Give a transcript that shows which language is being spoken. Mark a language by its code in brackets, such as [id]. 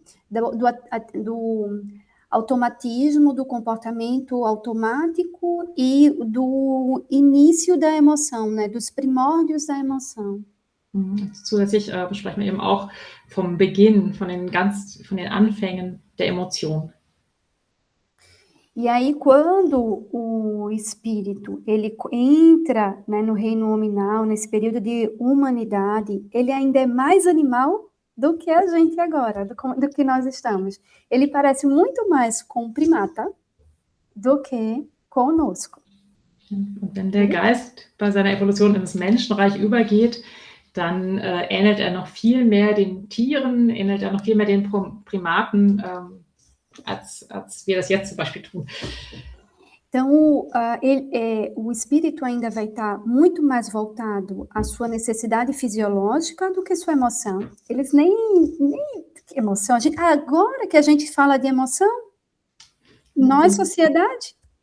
[pt] Do automatismo, do comportamento automático e do início da emoção, né? Dos primórdios da emoção. [de] Zusätzlich besprechen wir eben auch vom Beginn, von den Anfängen der Emotion. [pt] E aí, quando o espírito ele entra, né, no reino nominal, nesse período de humanidade, ele ainda é mais animal do que a gente agora, do que nós estamos. Ele parece muito mais com o primata do que conosco. [de] Und wenn der Geist bei seiner Evolution ins Menschenreich übergeht, dann ähnelt er noch viel mehr den Tieren, ähnelt er noch viel mehr den Primaten, als wir das jetzt zum Beispiel tun. [pt] Então, o espírito ainda vai estar muito mais voltado à sua necessidade fisiológica do que sua emoção. Eles nem emoção. Agora que a gente fala de emoção, nós, sociedade.